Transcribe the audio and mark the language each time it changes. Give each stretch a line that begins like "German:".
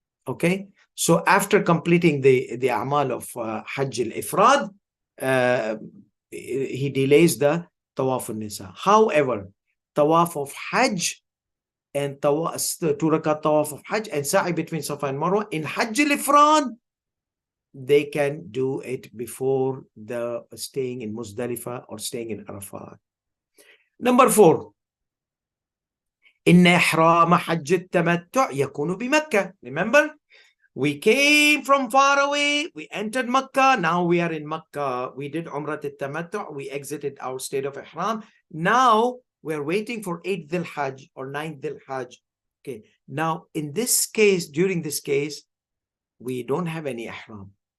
English: Okay, so after completing the Amal of Hajj al-Ifrad, he delays the Tawaf an-Nisa. However, Tawaf of Hajj and 2 rakat Tawaf of Hajj and Sa'i between Safa and Marwa in Hajj al-Ifrad, they can do it before the staying in Muzdalifah or staying in Arafat. Number 4,
Arabic: إن إحرام حج التمتع يكون بمكة.
English: Remember, we came from far away, we entered Makkah, now we are in Makkah. We did Umrah al-Tamattu, we exited our state of Ihram. Now we're waiting for 8th Dhul Hajj or 9th Dhul Hajj. Okay, now in this case, during this case, we don't have any Ihram.